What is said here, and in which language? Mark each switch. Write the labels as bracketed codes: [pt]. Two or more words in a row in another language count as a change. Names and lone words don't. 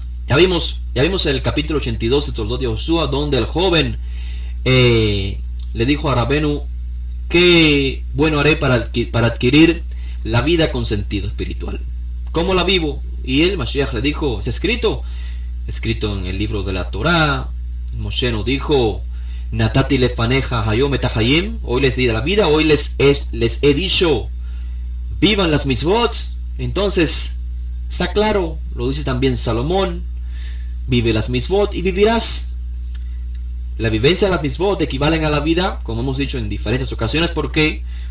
[es] Ya vimos en el capítulo 82 de Toldot de Josué, donde el joven le dijo a Rabenu: ¿qué bueno haré para adquirir la vida con sentido espiritual? ¿Cómo la vivo? Y él, Mashiach, le dijo: es escrito en el libro de la Torá. Moshe nos dijo: [he] נתתי לפניך היום את החיים, [es] hoy les di la vida, hoy les he dicho, vivan las mitzvot. Entonces, está claro, lo dice también Salomón: vive las mitzvot y vivirás. La vivencia de las mitzvot equivalen a la vida, como hemos dicho en diferentes ocasiones.